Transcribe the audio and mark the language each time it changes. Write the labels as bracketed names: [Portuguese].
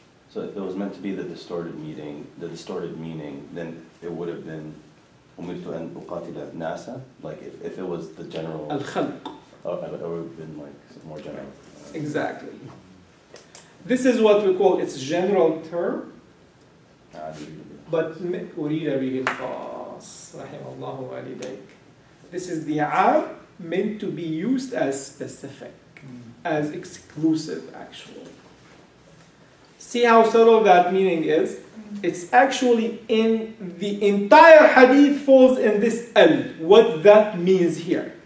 [English] So if it was meant to be the distorted meaning, then it would have been [Arabic] أمرت أن أقاتل الناس. [English] Like if it was the general. Al-Khalq. It would have been like more general. Exactly. This is what we call its general term. But [Arabic] أريد به الخاص رحم الله والديك. [English] This is the am meant to be used as specific, as exclusive, actually. See how subtle that meaning is? It's actually in the entire hadith falls in this al, what that means here.